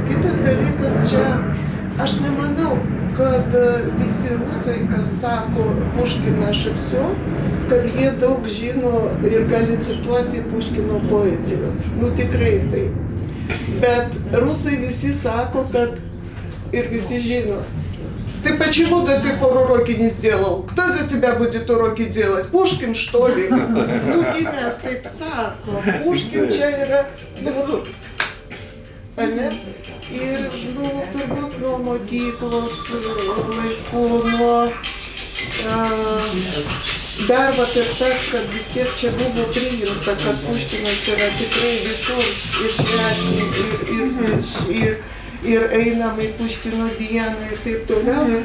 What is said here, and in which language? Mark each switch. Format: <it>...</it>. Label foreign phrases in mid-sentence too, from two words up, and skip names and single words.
<lt>Kitas dalykas, čia aš nemanau, kad visi rusai, kas sako Puškiną šipsio, kad jie daug žino ir gali cituoti Puškino poezijos. Tikrai taip. Bet rusai visi sako, kad ir visi žino.</lt> <ru>Ты почему до сих пор уроки не сделал? Кто за тебя будет уроки делать? Пушкин, что ли?</ru> <lt>Mes taip sako. Puškin čia yra visur. Ir turbūt nuo mokyklos laikų, dar ir tas, kad vis tiek čia buvo priimta, kad Puškinas yra tikrai visur ir švęsim ir einam į Puškino dieną ir taip toliau.</lt>